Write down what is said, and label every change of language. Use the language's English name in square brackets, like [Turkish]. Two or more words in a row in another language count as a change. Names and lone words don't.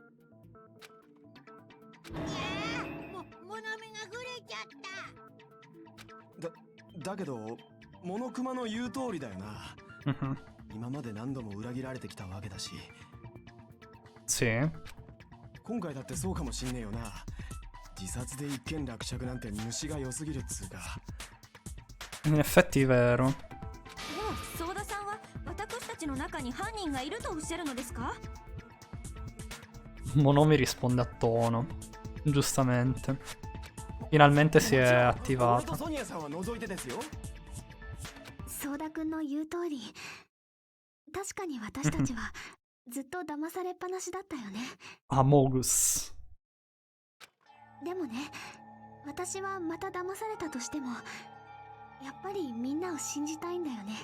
[Japanese] いやー、物目がぐれちゃった。だけどモノクマの言う通りだよな。 Mhm. 今まで何度も裏切られてきたわけだし、 [Italian] Sì. [Japanese] 今回だってそうかもしんねえよな。自殺で一件落着なんて虫が良すぎるっつうか。 [Italian] In effetti è vero. [Japanese] でも相田さんは私たちの中に犯人がいるとおっしゃるのですか？ [Italian] Monomi risponde a tono. Giustamente. Finalmente si è [Japanese] 俺 [Italian] attivata. [Japanese] とソニアさんは除いてですよ。相田くんの言う通り、確かに私たちはずっと騙されっぱなしだったよね。 [Italian] Amogus. [Japanese] でもね、私はまた騙されたとしても、やっぱりみんなを信じたいんだよね。